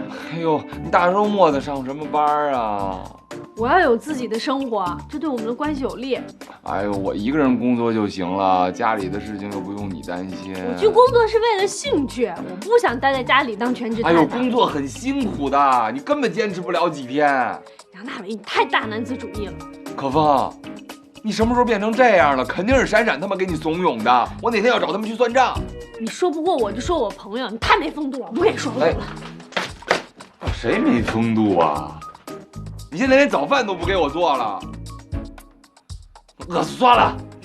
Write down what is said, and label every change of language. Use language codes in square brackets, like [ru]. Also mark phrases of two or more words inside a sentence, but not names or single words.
[zh] 哎呦，你大周末的上什么班啊？我要有自己的生活，这对我们的关系有利。哎呦，我一个人工作就行了，家里的事情又不用你担心。我去工作是为了興趣，我不想待在家裡當全職太太。哎呦，工作很辛苦的，你根本堅持不了幾天。楊大偉，你太大男子主義了。可風，你什麼時候變成這樣了？肯定是閃閃他們給你慫恿的。我哪天要找他們去算賬。你說不過我就說我朋友，你太沒風度了，不跟你說了。誰沒風度啊？你現在連早飯都不給我做了，餓死算了。